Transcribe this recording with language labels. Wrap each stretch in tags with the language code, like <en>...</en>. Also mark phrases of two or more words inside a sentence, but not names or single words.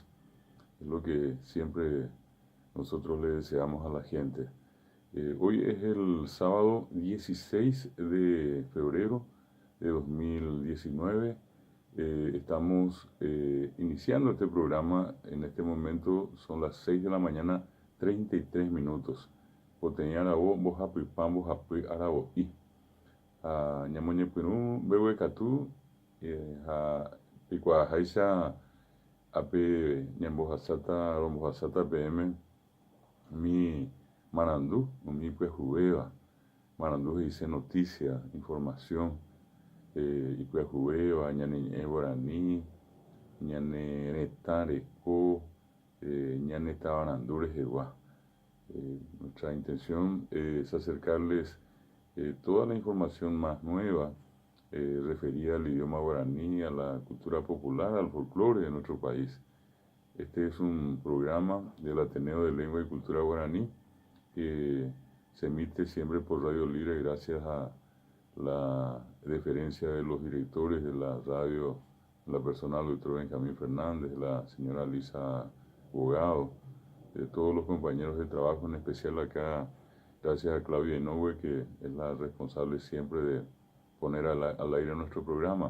<es>Es lo que siempre nosotros le deseamos a la gente. Hoy es el sábado 16 de febrero de 2019. Estamos iniciando este programa. En este momento son las 6 de la mañana, 33 minutos. Poteñarabo, Bojapipam, Bojapui, Araboí.</es> <gn>Ñamoñepyrũ mbeguekatu ha pikuaaháicha ape ñambohasáta rombohasáta peẽme umi marandu, umi pyahúvéva.</gn> <es>Marandu dice noticia, información,</es> <gn>ipyahuvéva, ñane ñe'ẽ Guarani, ñane retã reko, ñane tavarandu rehegua.</gn> <es>Nuestra intención es acercarles toda la información más nueva referida al idioma guaraní, a la cultura popular, al folclore de nuestro país. Este es un programa del Ateneo de Lengua y Cultura Guaraní que se emite siempre por Radio Libre gracias a la deferencia de los directores de la radio, la persona del doctor Benjamín Fernández, la señora Lisa Bogado, de todos los compañeros de trabajo, en especial acá, gracias a Claudia Inoue, que es la responsable siempre de poner al aire nuestro programa.</es>